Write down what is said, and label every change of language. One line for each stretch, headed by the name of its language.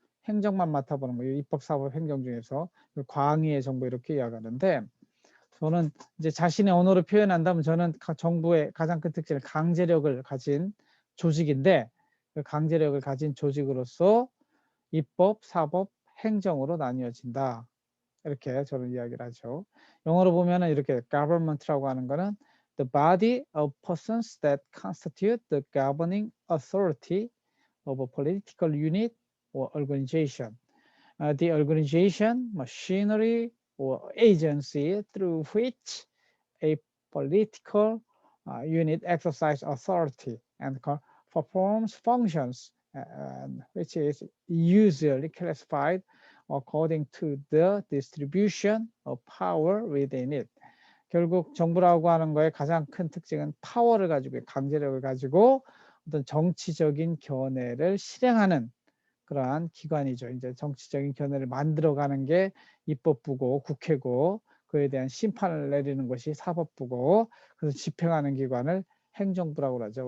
Korean: 행정만 맡아보는 거, 입법, 사법, 행정 중에서 광의의 정부 이렇게 이야기하는데 저는 이제 자신의 언어로 표현한다면 저는 정부의 가장 큰 특징은 강제력을 가진 조직인데 그 강제력을 가진 조직으로서 입법, 사법, 행정으로 나뉘어진다. 이렇게 저는 이야기를 하죠. 영어로 보면은 이렇게 government라고 하는 거는
English: the body of persons that constitute the governing authority of a political unit or organization. The organization, machinery, or agency through which a political unit exercises authority and performs functions, which is usually classified according to the distribution of power within it.
Korean: 결국 정부라고 하는 거의 가장 큰 특징은 파워를 가지고 강제력을 가지고 어떤 정치적인 견해를 실행하는 그러한 기관이죠. 이제 정치적인 견해를 만들어가는 게 입법부고 국회고 그에 대한 심판을 내리는 것이 사법부고 그래서 집행하는 기관을 행정부라고 하죠.